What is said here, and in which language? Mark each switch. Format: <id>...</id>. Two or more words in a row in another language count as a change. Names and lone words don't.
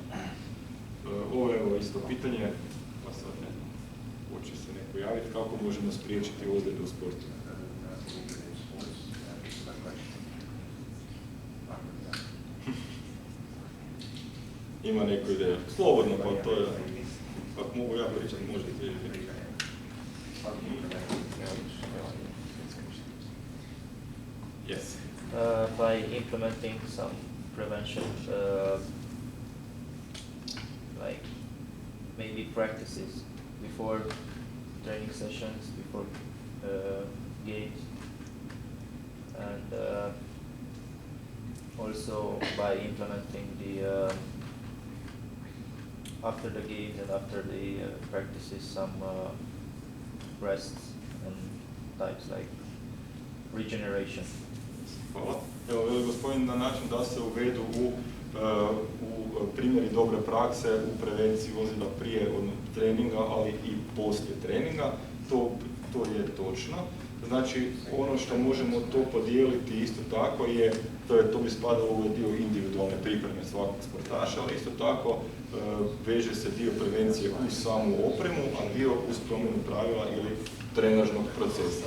<hr>Ovo je isto pitanje, pa sad ne znam, hoće se neko javiti, kako možemo spriječiti ozljede u sportu. Ima neko ideja? Slobodno, pa to je, pa mogu ja pričati, možete vidjeti.</hr> <en>Yes. By implementing some prevention, like maybe practices before training sessions, before games, and also by implementing the after the games and after the practices some rests and types like regeneration.</en> <hr>Hvala. Evo, veli gospodin na način da se uvedu u primjeri dobre prakse u prevenciji ozljeda prije treninga, ali i poslije treninga. To to je točno. Znači, ono što možemo to podijeliti isto tako je, to bi spadalo u ovaj dio individualne pripreme svakog sportaša, ali isto tako veže se dio prevencije uz samu opremu, a dio uz promjenu pravila ili trenažnog procesa.</hr>